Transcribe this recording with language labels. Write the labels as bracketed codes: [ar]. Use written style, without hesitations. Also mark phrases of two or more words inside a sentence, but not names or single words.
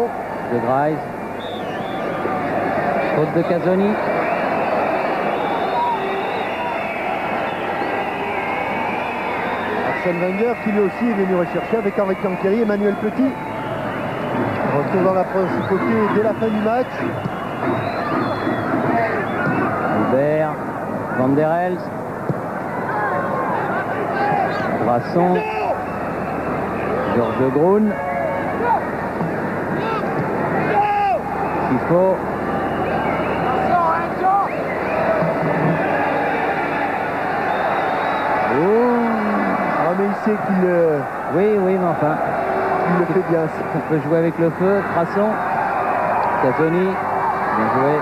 [fr] De Grice. Faute de Casoni. Arsène Wenger qui lui aussi est venu rechercher avec Henri Canqueri et Emmanuel Petit. Retour dans la principauté dès la fin du match. Albert. Van der Elst. Brasson. Georges de Grune. Chifo. Ah mais il sait qu'il Oui, mais enfin, le fait bien. on peut jouer avec le feu. Brasson. Casoni. Bien joué.